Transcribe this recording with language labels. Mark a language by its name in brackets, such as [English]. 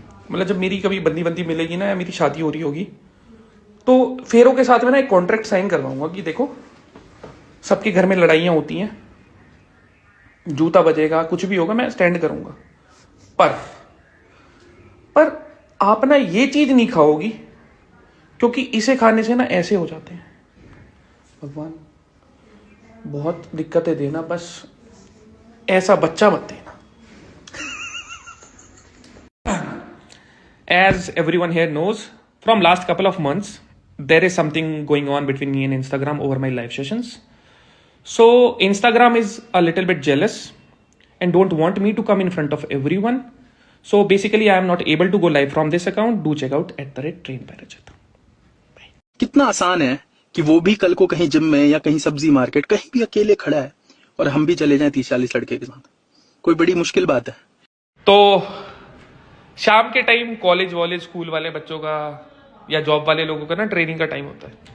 [Hindi] मतलब जब मेरी कभी बंदी बंदी मिलेगी ना, या मेरी शादी हो रही होगी, तो फेरों के साथ में ना एक कॉन्ट्रैक्ट साइन करवाऊंगा कि देखो सबके घर में लड़ाइयां होती हैं, जूता बजेगा, कुछ भी होगा, मैं स्टैंड करूंगा, पर आप ना ये चीज नहीं खाओगी क्योंकि इसे खाने से ना ऐसे हो जाते हैं। भगवान बहुत दिक्कतें देना, बस ऐसा बच्चा मत देना। [English] As everyone here knows, from last couple of months, there is something going on between me and Instagram over my live sessions. So Instagram is a little bit jealous and don't want me to come in front of everyone. So basically I am not able to go live from this account. Do check out @trainbyrajat. [Hindi] कितना आसान है कि वो भी कल को कहीं gym में या कहीं सब्जी मार्केट कहीं भी अकेले खड़ा है और हम भी चले जाएं 30-40 लड़के के साथ। कोई बड़ी मुश्किल बात है? तो शाम के टाइम कॉलेज वॉलेज स्कूल वाले बच्चों का या जॉब वाले लोगों का ना ट्रेनिंग का टाइम होता है।